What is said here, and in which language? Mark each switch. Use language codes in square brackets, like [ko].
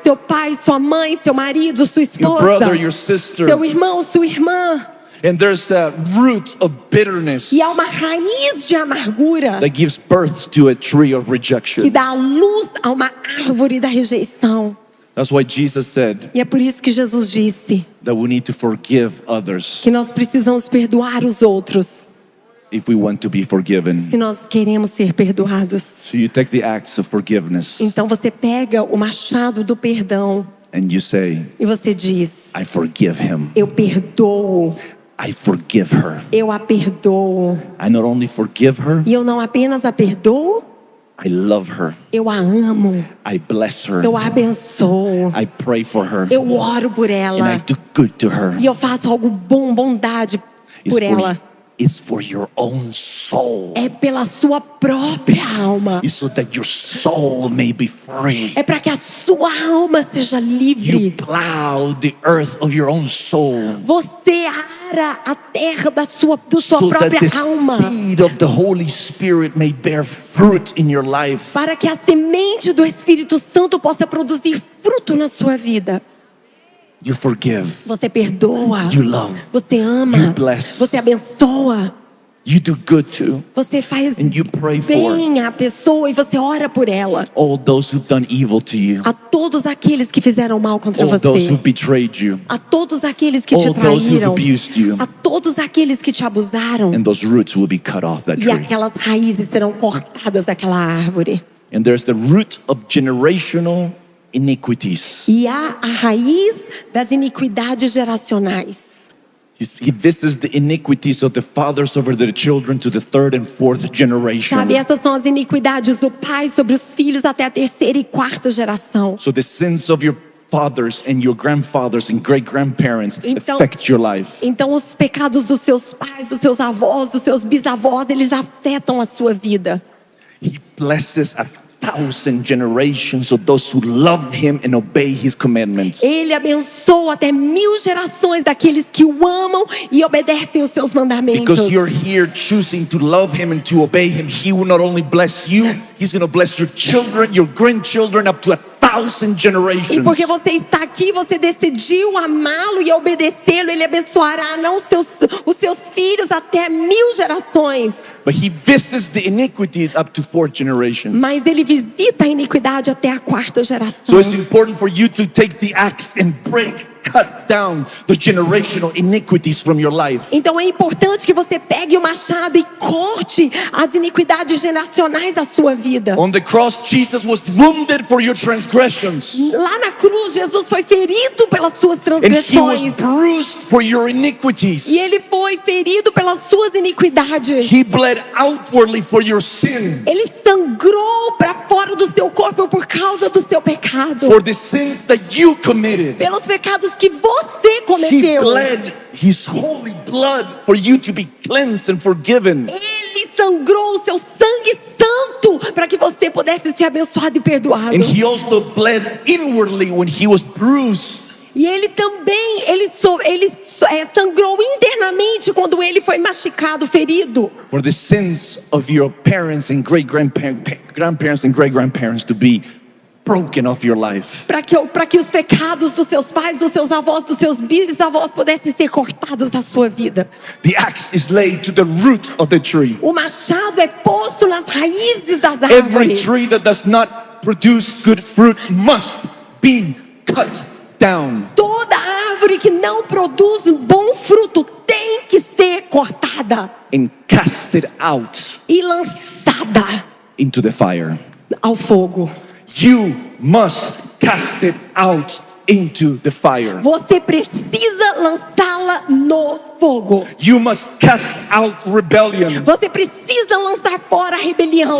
[pt] Seu pai, sua mãe, seu marido, sua [en] your [pt] esposa. [en] brother, your sister. [pt] Seu irmão, sua irmã. [en] And there's a root of bitterness [pt] E há uma raiz de amargura [en] that gives birth to a tree of [pt] que [en] rejection. [pt] dá luz a uma árvore da rejeição. [en] That's why Jesus said [pt] E é por isso que Jesus disse [en] that we need to forgive others [pt] que nós precisamos perdoar os outros [en] if we want to be forgiven. [pt] se nós queremos ser perdoados. [en] So you take the axe of forgiveness [pt] Então você pega o machado do perdão [en] and you say, [pt] e você diz: [en] I forgive him. [pt] eu perdoo, [en] I forgive her. [pt] eu a perdoo. [en] I not only forgive her, [pt] E eu não apenas a perdoo, [en] I love her. [pt] eu a amo, [en] I bless her. [pt] eu a abençoo, [en] I pray for her. [pt] eu oro por [en] And I [pt] ela [en] do good to her. [pt] e eu faço algo bom, bondade por ela. [en] It's for your own soul. [pt] É pela sua própria alma. [en] It's so that your soul may be free. [pt] É para que a sua alma seja [en] You [pt] livre. [en] plow the earth of your own soul. [pt] Você ara a terra da sua [en] So that [pt] própria [en] the [pt] alma. [en] seed of the Holy Spirit may bear fruit in your life. [pt] Para que a semente do Espírito Santo possa produzir fruto na sua vida. [en] You forgive. [pt] Você perdoa. [en] You love. [pt] Você ama. [en] You bless. [pt] Você abençoa. [en] You do good to [pt] Você faz [en] and you pray for [pt] bem a pessoa e você ora por ela. [en] all those who've done evil to you. [pt] A todos aqueles que fizeram mal contra [en] All those who [pt] você. [en] betrayed you. [pt] A todos aqueles que te [en] All those who [pt] traíram. [en] abused you. [pt] A todos aqueles que te abusaram. [en] And those roots will be cut off that [pt] E [en] tree. [pt] aquelas raízes serão cortadas daquela árvore. [en] And there's the root of generational iniquities. [pt] E há a raiz das iniquidades geracionais. [en] He visits the iniquities of the fathers over their children to the third and fourth generation. [pt] Sabe, essas são as iniquidades do pai sobre os filhos até a terceira e quarta geração. [en] So the sins of your fathers and your grandfathers and great-grandparents [pt] Então- [en] affect your life. [pt] Então os pecados dos seus pais, dos seus avós, dos seus bisavós, eles afetam a sua vida. [en] He blesses 1,000 generations of those who love him and obey his commandments. [pt] Ele abençoa até 1000 gerações daqueles que o amam e obedecem os seus mandamentos. [en] Because you're here choosing to love him and to obey him, he will not only bless you, he's going to bless your children, your grandchildren, up to 1,000 [pt] E [en] generations. [pt] porque você está aqui, você decidiu amá-lo e obedecê-lo, ele abençoará não os seus filhos até 1000 gerações. [en] But he visits the iniquity up to 4th generation. [pt] Mas ele visita a iniquidade até a quarta geração. [en] So it's important for you to take the axe and cut down the generational iniquities from your life. [pt] Então é importante que você pegue o machado e corte as iniquidades geracionais da sua vida. [en] On the cross, Jesus was wounded for your transgressions, [pt] Lá na cruz, Jesus foi ferido pelas suas [en] and he was [pt] transgressões. [en] bruised for your iniquities. [pt] E ele foi ferido pelas suas iniquidades. [en] He bled outwardly for your sin, [pt] Ele sangrou para fora do seu corpo por causa do seu pecado. [en] for the sins that you committed. [pt] Pelos pecados que você [en] He [pt] cometeu. [en] bled his holy blood for you to be cleansed and forgiven. [pt] Ele sangrou o seu sangue santo para que você pudesse ser abençoado e perdoado. [en] And he also bled inwardly when he was bruised. [pt] E ele também, sangrou internamente quando ele foi machucado, ferido. [en] For the sins of your parents and grandparents and great-grandparents to be broken off your life. [pt] Para que os pecados dos seus pais, dos seus avós, dos seus bisavós pudessem ser cortados da sua vida. [en] The axe is laid to the root of the tree. [pt] O machado é posto nas raízes das [en] Every [pt] árvores. [en] tree that does not produce good fruit must be cut down. [pt] Toda árvore que não produz bom fruto tem que ser cortada [en] And casted out [pt] e lançada [en] into the fire. [pt] ao fogo. [en] You must cast it out into the fire. [pt] Você precisa lançá-la no fogo. [en] You must cast out rebellion. [pt] Você precisa lançar fora a rebelião.